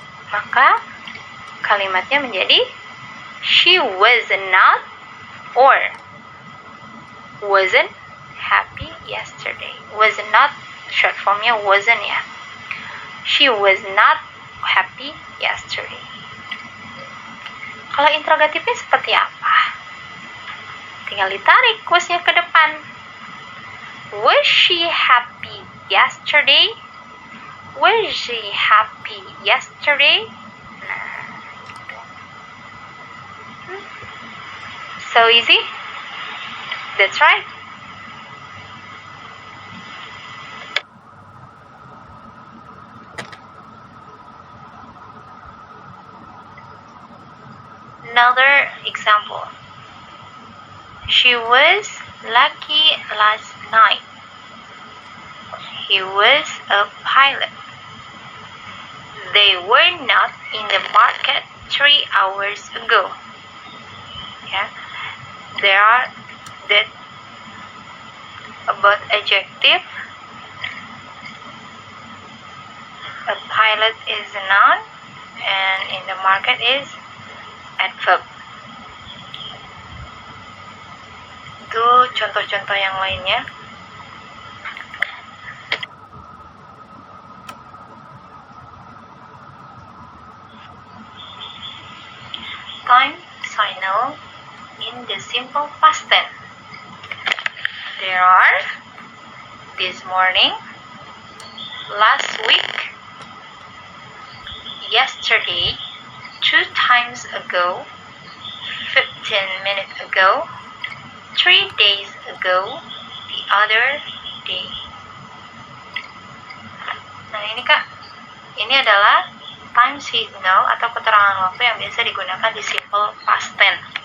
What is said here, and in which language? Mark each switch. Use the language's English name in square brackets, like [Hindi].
[Indonesian] Maka kalimatnya menjadi [English] she was not or wasn't happy yesterday. Was not short formnya wasn't ya. She was not happy yesterday. [Indonesian] Kalau interrogatifnya seperti apa? Tinggal ditarik was-nya ke depan. [English] Was she happy yesterday? Was she happy yesterday? Nah, so easy. That's right. Another example. She was lucky last night. He was a pilot. They were not in the market 3 hours ago. Yeah, there are that about adjective. A pilot is a noun, and in the market is adverb. [Indonesian] Itu contoh-contoh yang lainnya. [English] Time signal in the simple past tense. There are this morning, last week, yesterday, 2 times ago, 15 minutes ago, 3 days ago, the other day. [Indonesian] Nah ini Kak, ini adalah time signal atau keterangan waktu yang biasa digunakan di simple past tense.